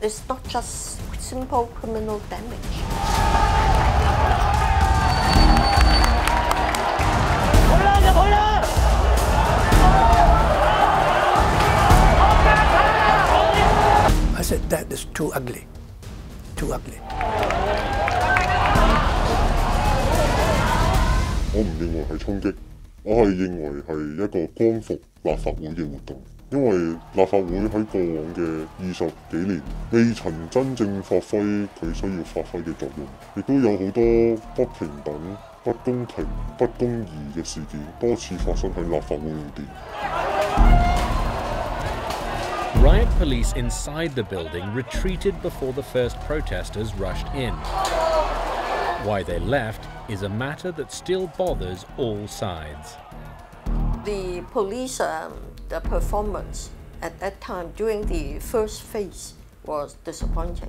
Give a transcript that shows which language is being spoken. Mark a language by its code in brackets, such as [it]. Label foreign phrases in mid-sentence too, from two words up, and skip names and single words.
[en] It's not just simple criminal damage. I said that is too ugly. Too ugly. [yue] 我唔認為係衝擊，我係認為係一個光復立法會嘅活動。因為立法會喺過往嘅20幾年未曾真正發揮佢需要發揮嘅作用，亦都有好多不平等、不公平、不公義嘅事件多次發生喺立法會裏邊。 [en] Riot police inside the building retreated before the first protesters rushed in. Why they left is a matter that still bothers all sides. The police the performance at that time during the first phase was disappointing.